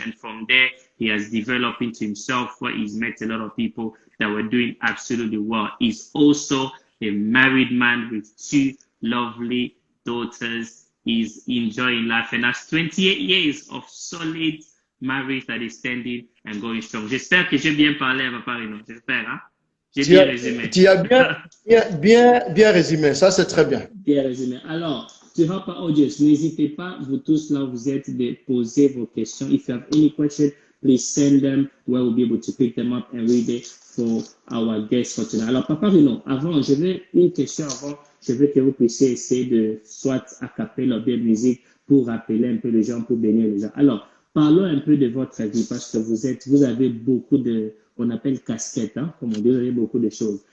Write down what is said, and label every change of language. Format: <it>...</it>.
<en>And from there, he has developed into himself where he's met a lot of people that were doing absolutely well. He's also a married man with 2 lovely daughters. He's enjoying life and has 28 years of solid marriage that is standing and going strong.</en> <fr>J'espère que j'ai bien parlé à Papa Renan. J'espère, hein? J'ai bien résumé. Tu as bien résumé. Ça, c'est très bien. Bien résumé. Alors,</fr> <en>to help our audience,</en> <fr>n'hésitez pas, vous tous là, vous êtes, de poser vos questions.</fr> <en>If you have any question, please send them. We'll be able to pick them up and read it for our guests for tonight.</en> <fr>Alors, Papa Renan, une question avant. Je veux que vous puissiez essayer de soit accapeller ou bien musique pour rappeler un peu les gens, pour bénir les gens. Alors, parlons un peu de votre vie parce que vous avez beaucoup de, on appelle casquettes, hein, comme on dit, vous avez beaucoup de choses.</fr>